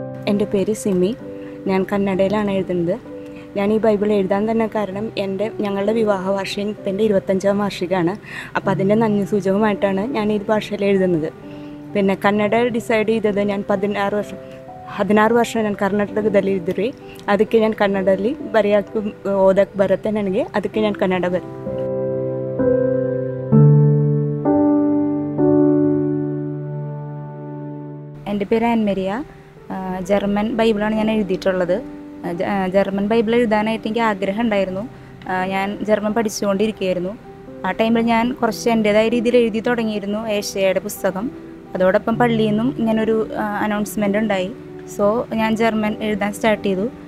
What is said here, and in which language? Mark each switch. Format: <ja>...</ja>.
<ml>എൻ്റെ പേര് സിമി. ഞാൻ കന്നഡയിലാണ് എഴുതുന്നത്. ഞാൻ ഈ ബൈബിൾ എഴുതാൻ തന്നെ കാരണം ഞങ്ങളുടെ വിവാഹ വാർഷികം എൻ്റെ 25ാം വാർഷികമാണ്. അപ്പോൾ അതിൻ്റെ നന്ദി സൂചകമായിട്ടാണ് ഞാൻ ഈ ഭാഷയിൽ എഴുതുന്നത്. പിന്നെ കന്നഡ ഡിസൈഡ് ചെയ്തത് ഞാൻ</ml> <kn>16 ವರ್ಷ ನಾನು ಕರ್ನಾಟಕದಲ್ಲಿ ಇದ್ದರೆ ಅದಕ್ಕೆ ನಾನು ಕನ್ನಡದಲ್ಲಿ ಓದಕ್ಕೆ ಬರುತ್ತೆ ನನಗೆ. ಅದಕ್ಕೆ ನಾನು ಕನ್ನಡ</kn> <ml>എൻ്റെ പേര് ആൻമരിയ. ജർമ്മൻ ബൈബിളാണ് ഞാൻ എഴുതിയിട്ടുള്ളത്. ജർമ്മൻ ബൈബിൾ എഴുതാനായിട്ട് എനിക്ക് ആഗ്രഹം ഉണ്ടായിരുന്നു. ഞാൻ ജർമ്മൻ പഠിച്ചുകൊണ്ടിരിക്കുകയായിരുന്നു. ആ ടൈമിൽ ഞാൻ കുറച്ച് എൻ്റേതായ രീതിയിൽ എഴുതി തുടങ്ങിയിരുന്നു ഏഷ്യയുടെ പുസ്തകം. അതോടൊപ്പം പള്ളിയിൽ നിന്നും ഇങ്ങനൊരു അനൗൺസ്മെൻ്റ് ഉണ്ടായി. സോ ഞാൻ ജർമ്മൻ എഴുതാൻ സ്റ്റാർട്ട് ചെയ്തു.</ml>